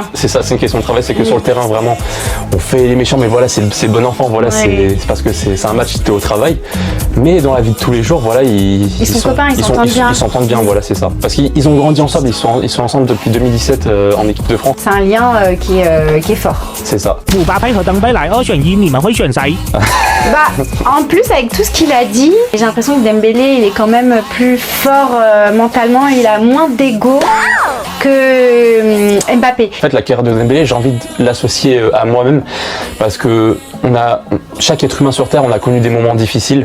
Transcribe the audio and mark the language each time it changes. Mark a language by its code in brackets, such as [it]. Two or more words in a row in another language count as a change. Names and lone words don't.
[fr] C'est ça, c'est une question de travail, c'est que sur le terrain, vraiment, on fait les méchants, mais voilà, c'est bon enfant, voilà, c'est parce que c'est un match, t'es au travail. Mais dans la vie de tous les jours, voilà, ils sont copains, ils s'entendent bien. Ils s'entendent bien, voilà, c'est ça. Parce qu'ils ont grandi ensemble, ils sont ensemble depuis 2017 en équipe de France. C'est un lien qui est fort. C'est ça. [zh] 姆巴佩和登贝莱2选1，你们会选谁？ [fr] Bah, en plus, avec tout ce qu'il a dit, j'ai l'impression que Dembélé, il est quand même plus fort mentalement, il a moins d'ego que Mbappé. En fait, la carrière de Dembélé, j'ai envie de l'associer à moi-même, parce que chaque être humain sur Terre, on a connu des moments difficiles.